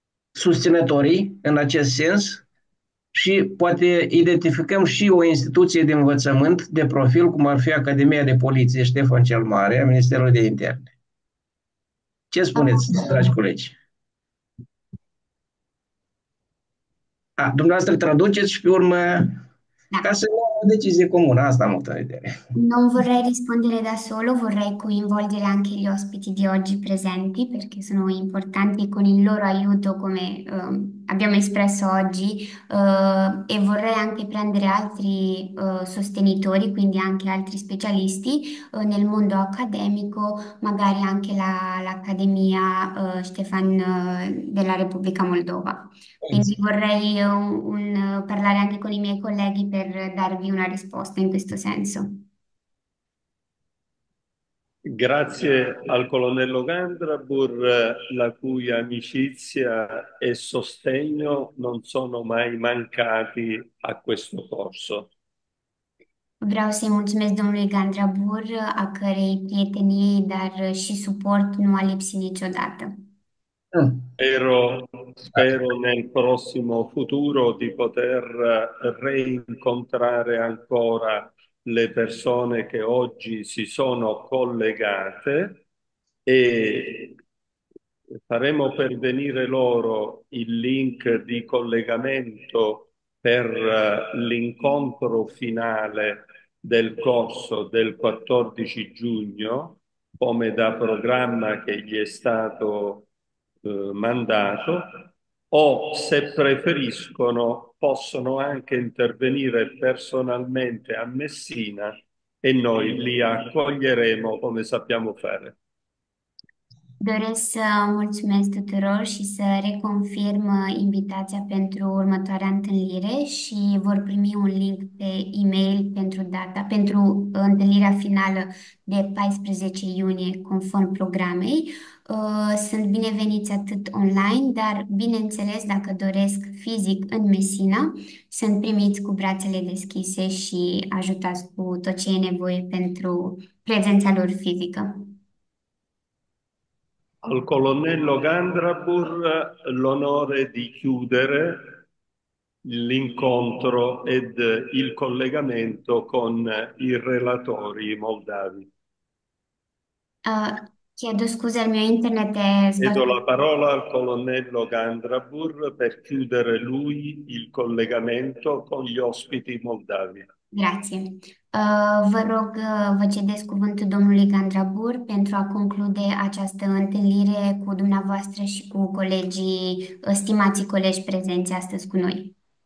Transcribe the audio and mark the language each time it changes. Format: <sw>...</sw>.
<ro>susținătorii în acest sens și poate identificăm și o instituție de învățământ de profil, cum ar fi Academia de Poliție Ștefan cel Mare, a Ministerului de Interne. Ce spuneți, dragi colegi? Dumneavoastră traduceți și pe urmă, ca să luăm o decizie comună, asta am avut în vedere.</ro> <it>Non vorrei rispondere da solo, vorrei coinvolgere anche gli ospiti di oggi presenti perché sono importanti e con il loro aiuto, come abbiamo espresso oggi, e vorrei anche prendere altri sostenitori, quindi anche altri specialisti nel mondo accademico, magari anche l'Accademia Ștefan della Repubblica Moldova. Quindi vorrei parlare anche con i miei colleghi per darvi una risposta in questo senso. Grazie al colonnello Gandrabur, la cui amicizia e sostegno non sono mai mancati a questo corso.</it> <ro>Vreau să-i mulțumesc domnului Gandrabur, a cărei prietenie, dar și suport nu a lipsit niciodată.</ro> <it>Spero nel prossimo futuro di poter reincontrare ancora le persone che oggi si sono collegate e faremo pervenire loro il link di collegamento per l'incontro finale del corso del 14 giugno, come da programma che gli è stato mandato, o se preferiscono possono anche intervenire personalmente a Messina e noi li accoglieremo come sappiamo fare.</it> <ro>Doresc să mulțumesc tuturor și să reconfirm invitația pentru următoarea întâlnire și vor primi un link pe e-mail pentru întâlnirea finală de 14 iunie conform programei. Sunt bineveniți atât online, dar bineînțeles dacă doresc fizic în Messina, sunt primiți cu brațele deschise și ajutați cu tot ce e nevoie pentru prezența lor fizică.</ro> <it>Al colonnello Gandrabur l'onore di chiudere l'incontro ed il collegamento con i relatori moldavi. Chiedo scusa, il mio internet è Do la sbagliato. parola al colonnello Gandrabur per chiudere lui il collegamento con gli ospiti moldavi. Grație.</it> <ro>Vă rog, vă cedez cuvântul domnului Gandrabur pentru a conclude această întâlnire cu dumneavoastră și cu colegii, stimații colegi prezenți astăzi cu noi.</ro>